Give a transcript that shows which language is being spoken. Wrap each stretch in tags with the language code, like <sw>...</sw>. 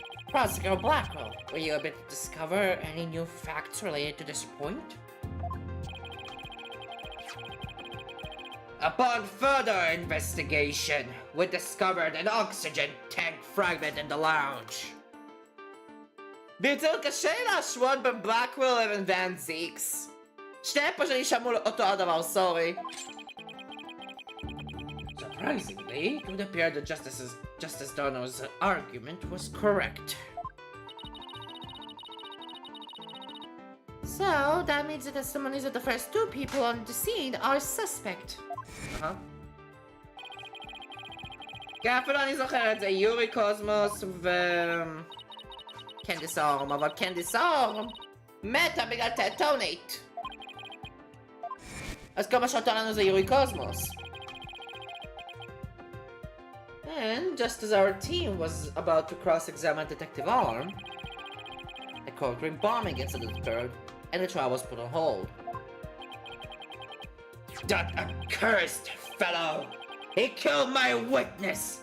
<en>Prosecutor Blackwell, were you able to discover any new facts related to this point? Upon further investigation, we discovered an oxygen tank fragment in the lounge.</en> <he>ביותר קשה להשוות בין בלקוול לבין ואן זיקס. שניהם פשוט נשמעו אותו הדבר, סורי.</he> <en>Surprisingly, it would appear that Justice Donner's argument was correct. So, that means the testimonies of the first two people on the scene are suspect.</en> <he>כן, אפילו אני זוכר את זה, יורי קוסמוס ו... קנדיס אורם, אבל קנדיס אורם מתה בגלל טטונייט. אז כל מה שאותו לנו זה יורי קוסמוס.</he> <en>And just as our team was about to cross-examine Detective Arm, a courtroom bombing incident occurred, and the trial was put on hold. That accursed fellow! He killed my witness!</en>